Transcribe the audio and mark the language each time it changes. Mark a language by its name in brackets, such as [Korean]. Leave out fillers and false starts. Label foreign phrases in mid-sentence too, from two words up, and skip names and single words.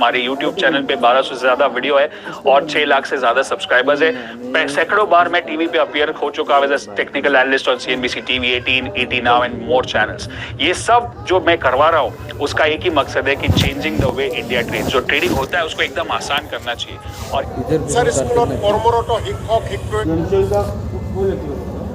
[Hindi] हमारे यूट्यूब चैनल पे 1200 से ज्यादा वीडियो है और 6 लाख से ज्यादा सब्सक्राइबर्स है। सैकड़ों बार मैं टीवी पे अपीयर हो चुका हूं [English] as a technical analyst on CNBC TV 18, ET Now and more channels. [Hindi] ये सब जो मैं करवा रहा हूँ उसका एक ही मकसद है कि [English] changing the way India trade. [Hindi] जो ट्रेडिंग होता है उसको एकदम आसान करना चाहिए। और [Assamese] ভেঞ্চাৰ স্কুলত কৰ্মৰত শিক্ষক শিক্ষয়িত্ৰী